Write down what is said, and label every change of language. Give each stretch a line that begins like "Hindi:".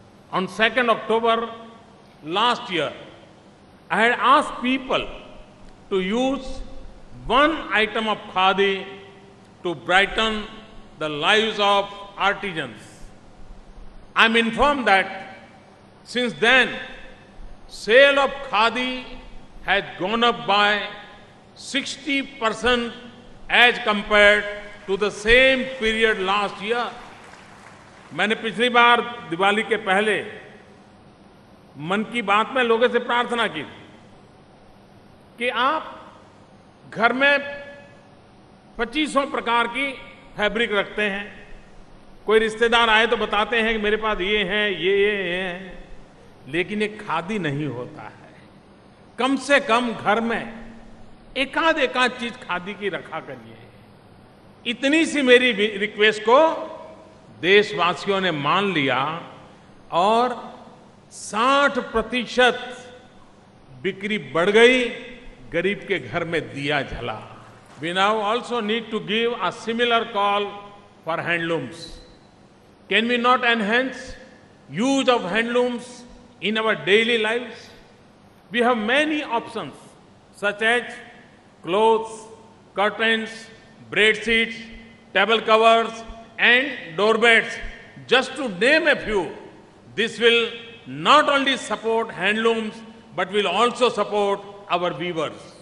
English: On 2nd October last year, I had asked people to use one item of khadi to brighten the lives of artisans. I'm informed that since then, sale of khadi has gone up by 60% as compared to the same period last year.
Hindi: मैंने पिछली बार दिवाली के पहले मन की बात में लोगों से प्रार्थना की कि आप घर में 2500 प्रकार की फैब्रिक रखते हैं। कोई रिश्तेदार आए तो बताते हैं कि मेरे पास ये हैं, ये हैं, लेकिन ये खादी नहीं होता है। कम से कम घर में एकाध चीज खादी की रखा करिए। इतनी सी मेरी रिक्वेस्ट को देशवासियों ने मान लिया और 60% बिक्री बढ़ गई, गरीब के घर में दिया जला।
English: We now also need to give a similar call for handlooms. Can we not enhance use of handlooms in our daily lives? We have many options such as clothes, curtains, bed sheets, table covers and doorbeds, just to name a few. This will not only support handlooms but will also support our weavers.